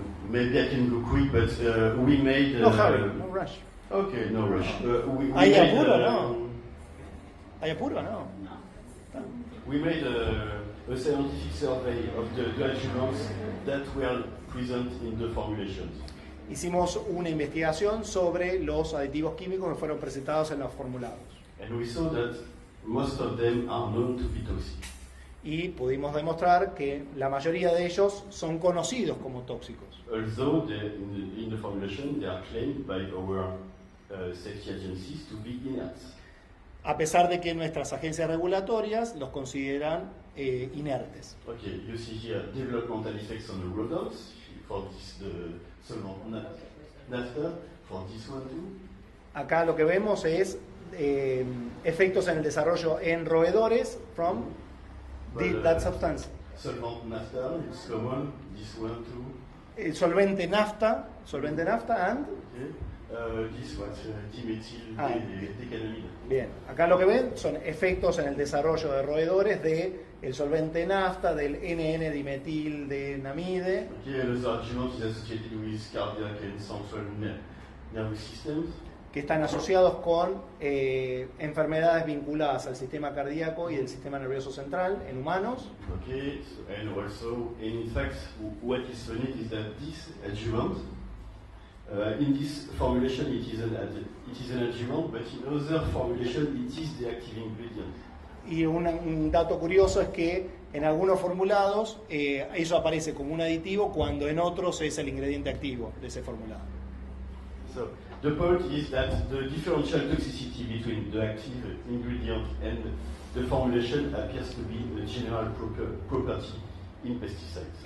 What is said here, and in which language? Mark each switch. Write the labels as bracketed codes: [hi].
[en] Maybe I can go quick, but we made. No hurry, no rush. Okay, no rush. [es] ¿Hay apuro o no? ¿Hay apuro o no? [en] We made a scientific survey of the adjuvants that were present in the formulations. [es] Hicimos una investigación sobre los aditivos químicos que fueron presentados en los formulados. [en] And we saw that most of them are known to be toxic. [es] Y pudimos demostrar que la mayoría de ellos son conocidos como tóxicos. [en] Although in the formulation they are claimed by our safety agencies to be inert. [es] A pesar de que nuestras agencias regulatorias los consideran inertes. [en] Okay, you see here developmental effects on the rodents for this solvent naphtha, for this one too. [es] Acá lo que vemos es efectos en el desarrollo en roedores [en] from that substance. Solvent naphtha, it's common, this one too. [es] El solvente nafta and [en] This was dimethyl decanolamide. [es] Bien, acá lo que ven son efectos en el desarrollo de roedores de el solvente nafta, del NN-dimetil de namide. [en] Okay, another adjuvant is associated with cardiac and central nervous systems. [es] Que están asociados con enfermedades vinculadas al sistema cardíaco y el sistema nervioso central en humanos. [en] Okay, and also, in fact, what is funny is that this adjuvant, in this formulation it is an adjuvant, but in other formulation it is the active ingredient. [es] Y un dato curioso es que en algunos formulados eso aparece como un aditivo cuando en otros es el ingrediente activo de ese formulado. [en] So, the point is that the differential toxicity between the active ingredient and the formulation appears to be a general property in pesticides.